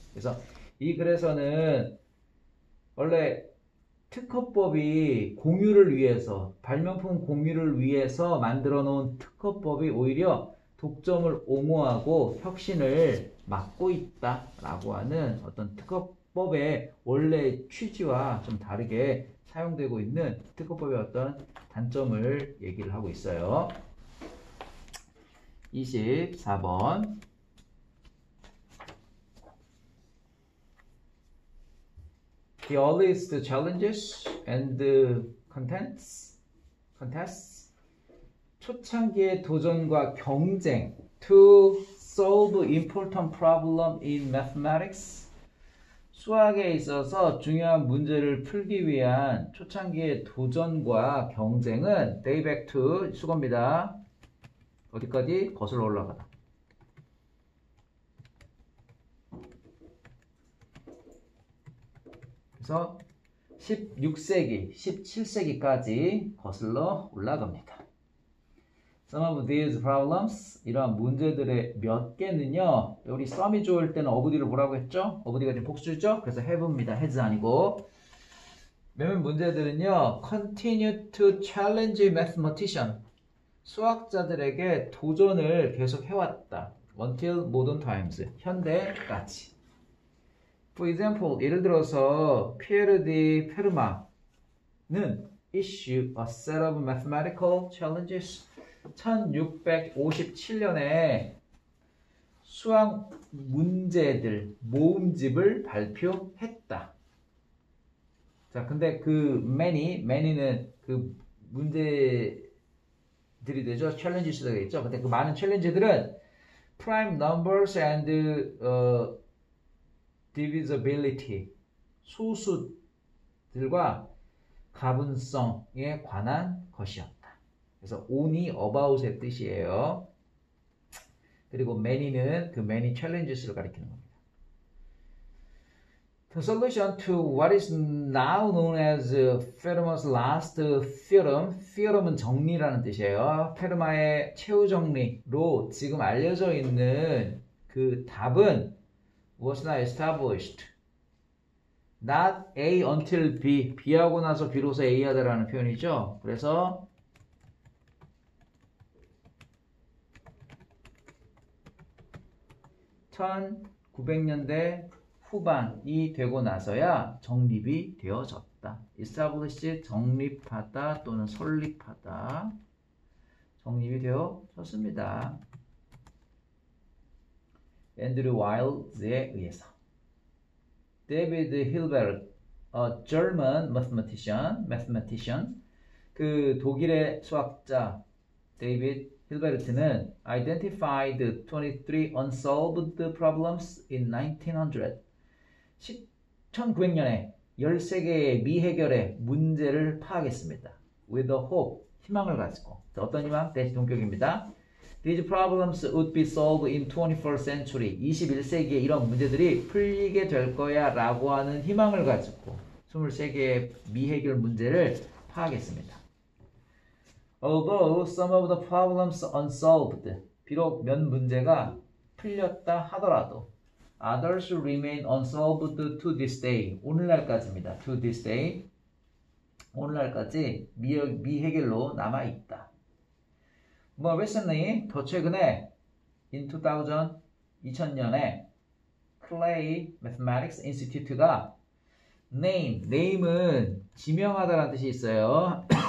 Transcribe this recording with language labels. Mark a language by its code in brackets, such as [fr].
[ko] 그래서 이 글에서는 원래 특허법이 공유를 위해서 발명품 공유를 위해서 만들어 놓은 특허법이 오히려 독점을 옹호하고 혁신을 막고 있다라고 하는 어떤 특허법의 원래 취지와 좀 다르게 사용되고 있는 특허법의 어떤 단점을 얘기를 하고 있어요. [en] 24번 The earliest challenges and contests 초창기의 도전과 경쟁 to solve important problem in mathematics [ko] 수학에 있어서 중요한 문제를 풀기 위한 초창기의 도전과 경쟁은 day back to 수거입니다. 어디까지? 거슬러 올라가다. 그래서 16세기, 17세기까지 거슬러 올라갑니다. Some of these problems, 이러한 문제들의 몇 개는요, 우리 썸이 좋을 때는 어부디를 뭐라고 했죠? 어부디가 지금 복수죠? 그래서 have입니다. has 아니고. [en] 몇몇 문제들은요, continue to challenge mathematician. [ko] 수학자들에게 도전을 계속 해왔다. [en] Until modern times. 현대까지. For example, 예를 들어서 피에르 디 페르마는 issue a set of mathematical challenges. [ko] 1657년에 수학 문제들 모음집을 발표했다. 자, 근데 그 many는 그 문제들이 되죠. challenges가 되겠죠. 근데 그 많은 챌린지들은 prime numbers and divisibility 소수들과 가분성에 관한 것이었다. 그래서 only about의 뜻이에요. 그리고 many는 그 many challenges를 가리키는 겁니다. [en] The solution to what is now known as Fermat's last theorem. [ko] theorem은 정리라는 뜻이에요. 페르마의 최후 정리로 지금 알려져 있는 그 답은 was not established. [en] Not A until B. [ko] B하고 나서 비로소 A 하다라는 표현이죠. 그래서 1900년대 후반이 되고 나서야 정립이 되어졌다. establish 정립하다 또는 설립하다. 정립이 되어졌습니다. 앤드류 와일드에 의해서. 데이비드 힐베르트, a German mathematician, 그 독일의 수학자 데이비드 힐베르트는 identified 23 unsolved problems in 1900. 1900년에 13개의 미해결의 문제를 파악했습니다. [en] With a hope, 희망을 가지고. [ko] 어떤 희망? 대시 동격입니다. [en] These problems would be solved in 21st century. [ko] 21세기에 이런 문제들이 풀리게 될 거야 라고 하는 희망을 가지고 23개의 미해결 문제를 파악했습니다. [en] Although some of the problems unsolved, 비록 몇 문제가 풀렸다 하더라도 others remain unsolved to this day. [ko] 오늘날까지입니다. To this day. 오늘날까지 미해결로 남아있다. More recently, 더 최근에 in 2000년에 Clay Mathematics Institute가 name은 지명하다라는 뜻이 있어요.